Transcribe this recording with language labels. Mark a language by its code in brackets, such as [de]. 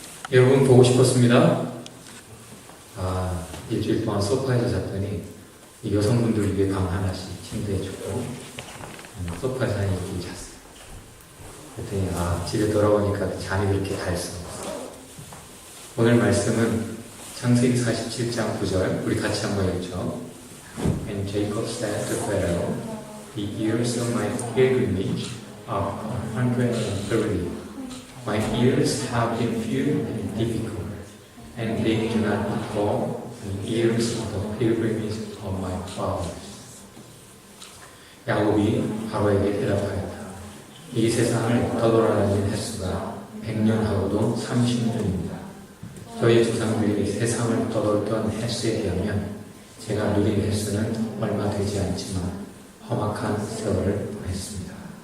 [ko] 여러분 보고 싶었습니다. 일주일 동안 소파에서 잤더니 이 여성분들 위해 방 하나씩 침대에 주고 소파에서 한 일주일 잤어요. 그랬더니 집에 돌아오니까 잠이 그렇게 달 수가 없어요. 오늘 말씀은 창세기 47장 9절 우리 같이 한번 읽죠. [en] And Jacob said to Pharaoh, The years of my pilgrimage are 130. My years have been few and difficult, and they do not equal the years of the pilgrimage of my fathers. [ko] 야곱이 바로에게 대답하였다. 이 세상을 떠돌아다닌 횟수가 100년하고도 30년입니다. 저희 조상들이 세상을 떠돌던 횟수에 비하면 제가 누린 횟수는 얼마 되지 않지만 험악한 세월을 보냈습니다.